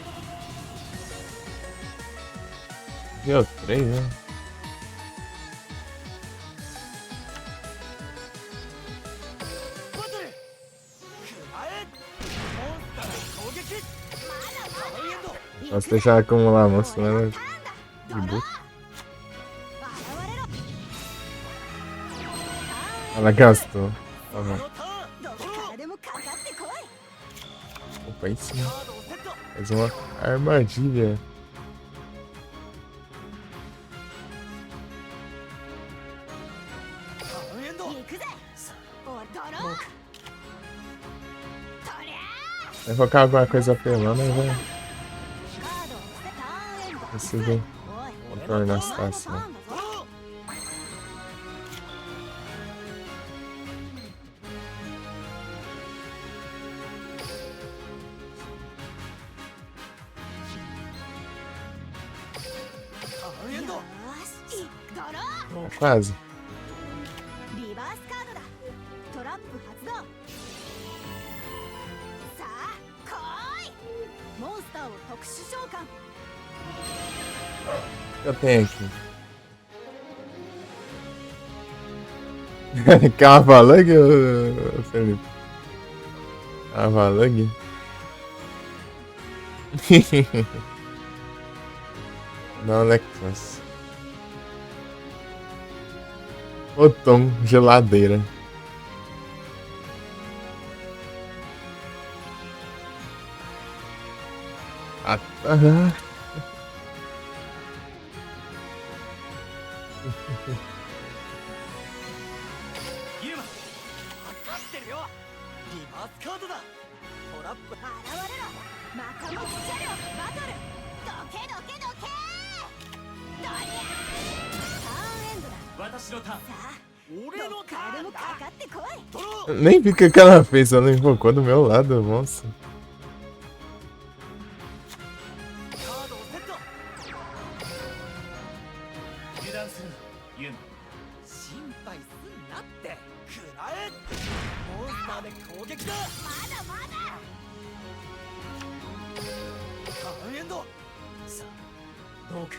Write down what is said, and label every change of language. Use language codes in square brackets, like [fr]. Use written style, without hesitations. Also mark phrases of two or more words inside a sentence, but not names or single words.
[pt] Deu 3, né? [ja] バトル加えモンスターの攻撃ターンエンド [pt] Posso deixar acumular, moço, senão ela [ja] ターンだ [pt] de boa. [ja] 現れろ [pt] Ela gastou. Tá [ja] 俺 [pt] bom. [ja] のターンどこドロからでもかかってこい [pt] Opa, aí sim. [ja] ーカードをセット [pt] Fez uma armadilha. [ja] ターンエンド行くぜおドローとりゃ [pt] Vai colocar alguma coisa apelando, vai [ja] カードを捨てターンエンド [pt] conseguir [ja] おい [pt] contornar a [ja] お前のターン [pt] situação. [ja] だぞ よーしドロー [pt] Quase. [ja] リバースカードだトラップ発動さあ来いモンスターを特殊召喚 [pt] Eu tenho aqui. Cavalang, Felipe? Cavalang? Não, Lexus. Botão, geladeira. Ah, tá. [ja] ユーマ分かってるよリバースカードだトラップ現れろマカモキ車両バトルどけどけどけドリャーターンエンドだ私のターンさあ俺のどっからでもタかかってこいドロー [pt] Nem vi o que ela fez, ela invocou do meu lado, moça. [ja] カードをセット油断するなユーマ心配すんなって食らえモンスターで攻撃だまだまだターンエンドさあどうか